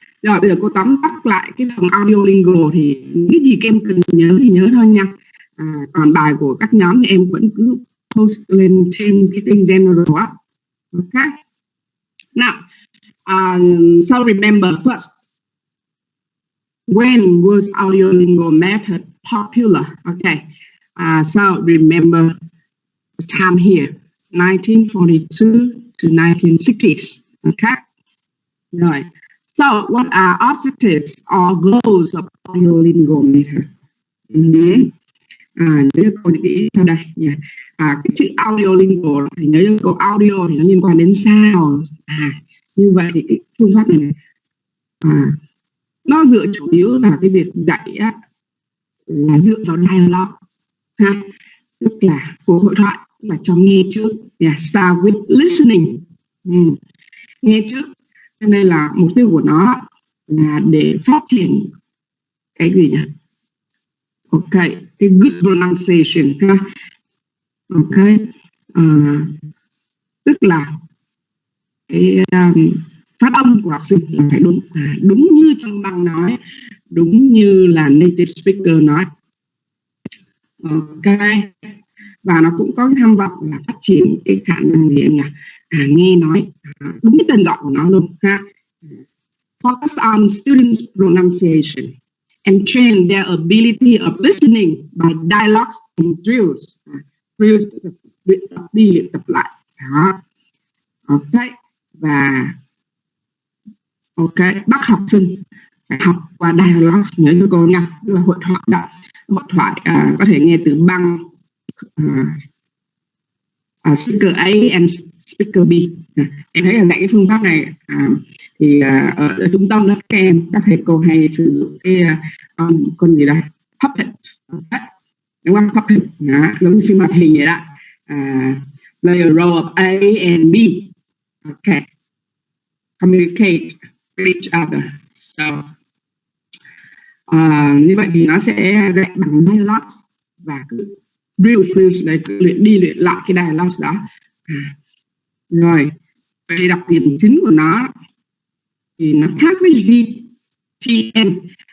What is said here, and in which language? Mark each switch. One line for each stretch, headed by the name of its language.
Vietnamese: Rồi bây giờ cô tóm tắt lại cái phần audio lingual thì cái gì các em cần nhớ thì nhớ thôi nha. Còn bài của các nhóm thì em vẫn cứ post lên trên cái kênh general á.
English: Okay. Now, so remember first, when was audio lingual method popular? Okay. So remember the time here, 1942 to 1960s. Okay.
Vietnamese: Rồi.
English: So what are objectives or goals of audio lingual method?
Vietnamese: Nhớ câu những cái ý sau đây. Cái chữ audio lingual thì nhớ câu audio thì nó liên quan đến sound. Như vậy thì cái phương pháp này nó dựa chủ yếu là cái việc dạy á, là dựa vào dialogue ha, tức là cuộc hội thoại, tức là cho nghe trước.
English: Start with listening,
Vietnamese: nghe trước. Cho nên là mục tiêu của nó là để phát triển cái gì nhỉ? Ok, cái
English: good pronunciation
Vietnamese: ha. Ok, tức là cái phát âm của học sinh là phải đúng như trong băng nói, đúng như là native speaker nói. Ok, và nó cũng có cái tham vọng là phát triển cái khả năng gì em nhỉ? Nghe nói, đúng cái tên gọi của nó luôn ha.
English: Focus on students' pronunciation and train their ability of listening by dialogues and drills.
Vietnamese: Drills tức là luyện tập đi luyện tập lại. Đó. Ok, và bắt học sinh phải học qua dialogues, nhớ cho cô nha, tức là hội thoại đó. Hội thoại có thể nghe từ băng
English: speaker A and speaker B.
Vietnamese: Em thấy là dạy cái phương pháp này thì ở trung tâm đó các em, các thầy cô hay sử dụng cái con gì đây, puppet, đúng không? Puppet giống như phim hoạt hình vậy đó.
English: Play a role of A and B. Okay, communicate with each other.
Vietnamese: So như vậy thì nó sẽ dạy bằng dialogue và cứ drill đấy, cứ luyện đi luyện lại cái dialogue đó. Rồi về đặc điểm chính của nó thì nó khác với GTM.